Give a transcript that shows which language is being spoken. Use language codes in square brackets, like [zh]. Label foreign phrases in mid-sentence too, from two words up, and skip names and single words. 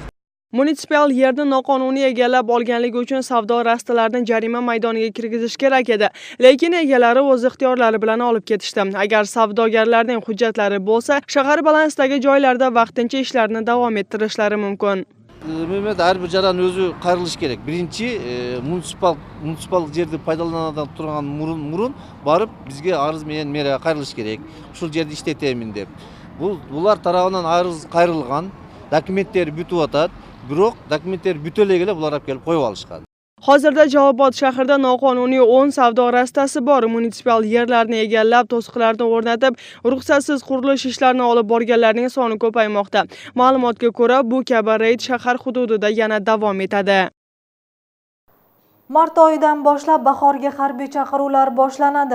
[uz] Munisipal yerni noqonuniy egallab olganligi uchun savdo rastalaridan jarima maydoniga kirgizish kerak edi. Lekin egalari o'z ixtiyorlari bilan olib ketishdi. Agar savdogarlarning hujjatlari bo'lsa, shahar balansidagi joylarda vaqtincha ishlarni davom ettirishlari mumkin. [ky] Mehmet har bir жаран өзү кайрылыш керек. Биринчи муниципал жерди пайдалануудан турган мурун барып бизге арыз менен мэрияга кайрылыш керек. Ушул жерди иштетемин деп. Булар тарабынан арыз кайрылган, документтери бүтүп атат, бирок документтери бүтө эле келе булар алып келип коюп алышкан. [uz] Hozirda Jalolobod shahrida noqonuniy 10 savdo rastasi bor. Munitsipal yerlarni egallab, to'siqlarni o'rnatib, ruxsatsiz qurilish ishlarini olib borganlarning soni ko'paymoqda. Ma'lumotga ko'ra, bu kabi reyd shahar hududida yana davom etadi. Mart oyidan boshlab bahorga harbiy chaqiruvlar boshlanadi.